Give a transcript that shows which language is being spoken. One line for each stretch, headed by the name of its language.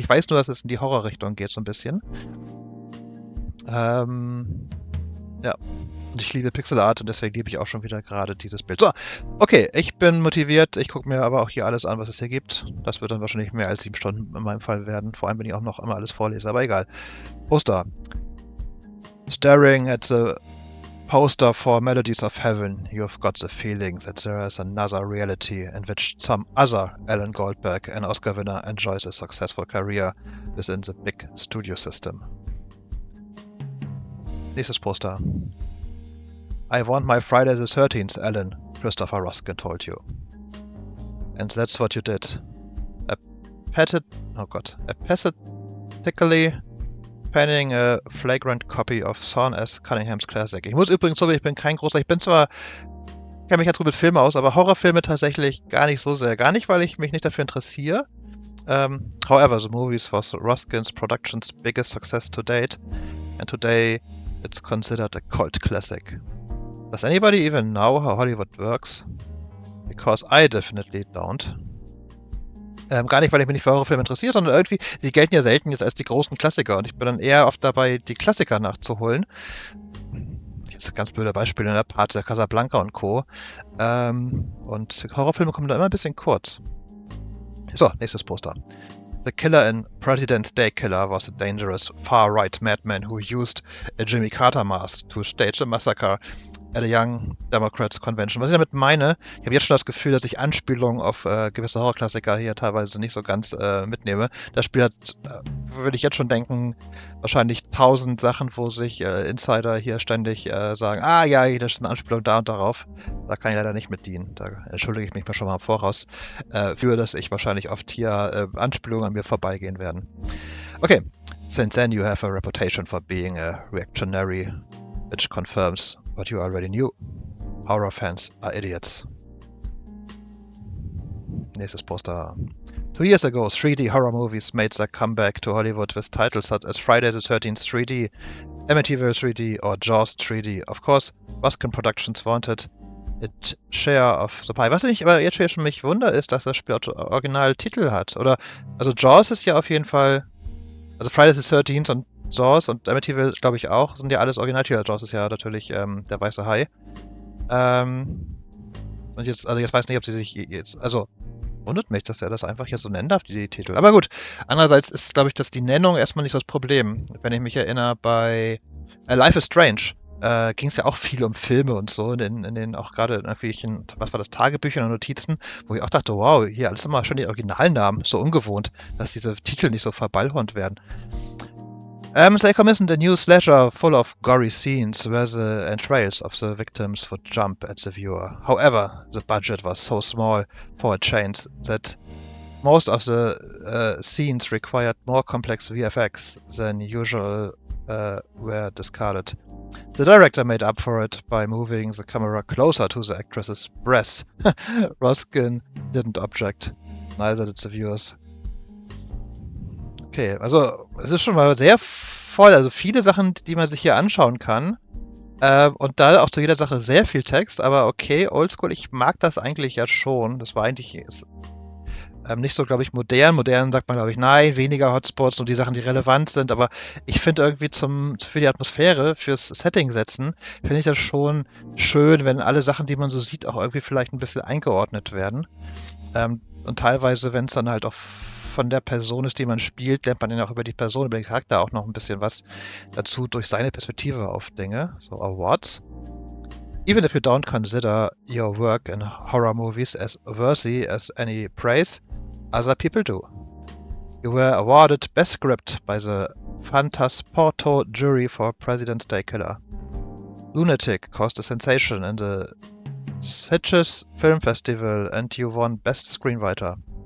German: Ich weiß nur, dass es in die Horrorrichtung geht, so ein bisschen. Ja. Und ich liebe Pixelart und deswegen liebe ich auch schon wieder gerade dieses Bild. So, okay, ich bin motiviert. Ich gucke mir aber auch hier alles an, was es hier gibt. Das wird dann wahrscheinlich mehr als 7 Stunden in meinem Fall werden. Vor allem, wenn ich auch noch immer alles vorlese, aber egal. Poster.
English: Staring at the poster for Melodies of Heaven, you've got the feeling that there is another reality in which some other Alan Goldberg, an Oscar winner, enjoys a successful career within the big studio system.
German: Nächstes Poster.
English: I want my Friday the 13th, Alan, Christopher Ruskin told you. And that's what you did. A pathetically penning a flagrant copy of Sean S. Cunningham's classic.
German: Ich muss übrigens so, ich bin kein großer, ich kenne mich ganz gut mit Filmen aus, aber Horrorfilme tatsächlich gar nicht so sehr. Gar nicht, weil ich mich nicht dafür interessiere.
English: However, the movie was Ruskin's production's biggest success to date, and today it's considered a cult classic. Does anybody even know how Hollywood works? Because I definitely don't.
German: Gar nicht, weil ich mich nicht für Horrorfilme interessiere, sondern irgendwie, die gelten ja selten jetzt als die großen Klassiker und ich bin dann eher oft dabei, die Klassiker nachzuholen. Jetzt ein ganz blöder Beispiel in der Part der Casablanca und Co. Und Horrorfilme kommen da immer ein bisschen kurz. So, nächstes Poster. The killer in President's Day Killer was a dangerous far-right madman who used a Jimmy Carter mask to stage a massacre at a Young Democrats Convention. Was ich damit meine, ich habe jetzt schon das Gefühl, dass ich Anspielungen auf gewisse Horrorklassiker hier teilweise nicht so ganz mitnehme. Das Spiel hat, würde ich jetzt schon denken, wahrscheinlich 1000 Sachen, wo sich Insider hier ständig sagen, ja, das ist eine Anspielung da und darauf. Da kann ich leider nicht mit dienen. Da entschuldige ich mich mal schon mal im Voraus für, dass ich wahrscheinlich oft hier Anspielungen an mir vorbeigehen werden.
English: Okay, since then you have a reputation for being a reactionary, which confirms what you already knew. Horror fans are idiots.
German: Nächstes Poster.
English: 2 years ago, 3D horror movies made their comeback to Hollywood with titles such as Friday the 13th 3D, Amityville 3D or Jaws 3D. Of course, Ruskin Productions wanted its share of the pie.
German: Was ich aber jetzt schon mich wundere, ist, dass das Spiel Originaltitel hat. Also Jaws ist ja auf jeden Fall, also Friday the 13th und Jaws und Amityville, glaube ich auch, sind ja alles Originaltitel. Jaws ist ja natürlich der weiße Hai. Und jetzt weiß nicht, ob sie sich jetzt, also wundert mich, dass er das einfach hier so nennen darf, die Titel. Aber gut, andererseits ist, glaube ich, dass die Nennung erstmal nicht so das Problem. Wenn ich mich erinnere, bei Life is Strange. Ging es ja auch viel um Filme und so, in den auch gerade in irgendwelchen, was war das, Tagebüchern und Notizen, wo ich auch dachte, wow, hier alles immer schon die Originalnamen, so ungewohnt, dass diese Titel nicht so verballhornt werden.
English: They commissioned a new slasher full of gory scenes where the entrails of the victims would jump at the viewer. However, the budget was so small for a change that most of the scenes required more complex VFX than usual were discarded. The director made up for it by moving the camera closer to the actress's breast. Roskin didn't object. Neither did the viewers.
German: Okay, also es ist schon mal sehr voll, also viele Sachen, die man sich hier anschauen kann. Und da auch zu jeder Sache sehr viel Text, aber okay, oldschool, ich mag das eigentlich ja schon. Das war eigentlich nicht so, glaube ich, modern. Modern sagt man, glaube ich, nein, weniger Hotspots, nur die Sachen, die relevant sind. Aber ich finde irgendwie für die Atmosphäre, fürs Setting setzen, finde ich das schon schön, wenn alle Sachen, die man so sieht, auch irgendwie vielleicht ein bisschen eingeordnet werden. Und teilweise, wenn es dann halt auch von der Person ist, die man spielt, lernt man dann auch über die Person, über den Charakter auch noch ein bisschen was dazu durch seine Perspektive auf Dinge.
English: So Awards. Even if you don't consider your work in horror movies as worthy as any praise, other people do. You were awarded Best Script by the Fantasporto jury for President's Day Killer. Lunatic caused a sensation in the Sitges Film Festival and you won Best Screenwriter.